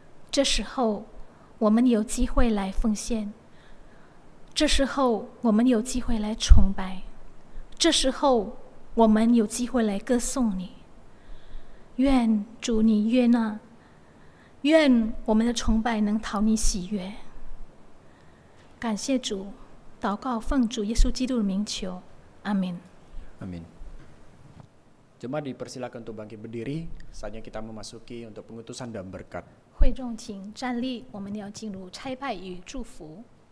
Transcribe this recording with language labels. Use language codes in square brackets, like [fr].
[zh] 这时候，我们有机会来奉献；这时候，我们有机会来崇拜；这时候，我们有机会来歌颂你。愿主你悦纳，愿我们的崇拜能讨你喜悦。感谢主，祷告奉主耶稣基督的名求， 아멘. [id] Amin. Jemaat dipersilakan untuk bangkit berdiri. Saatnya kita memasuki untuk pengutusan dan berkat. [zh] 会众请站立，我们要进入差派与祝福。